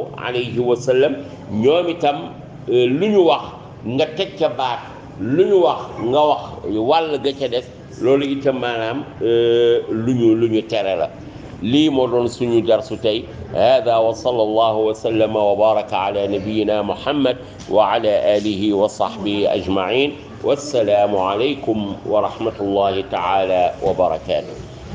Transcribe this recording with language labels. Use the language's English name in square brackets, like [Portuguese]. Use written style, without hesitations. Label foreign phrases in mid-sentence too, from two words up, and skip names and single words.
[Arabic] عليه وسلم [Wolof] ñoom itam lu ñu wax nga teg ca baat lu ñu wax nga wax wàll ga ca des loolu itam maanaam lu ñu tere la lii moo doon suñu darsu tey [Arabic] هذا وصلى الله وسلم وبارك على نبينا محمد وعلى آله وصحبه أجمعين والسلام عليكم ورحمة الله تعالى وبركاته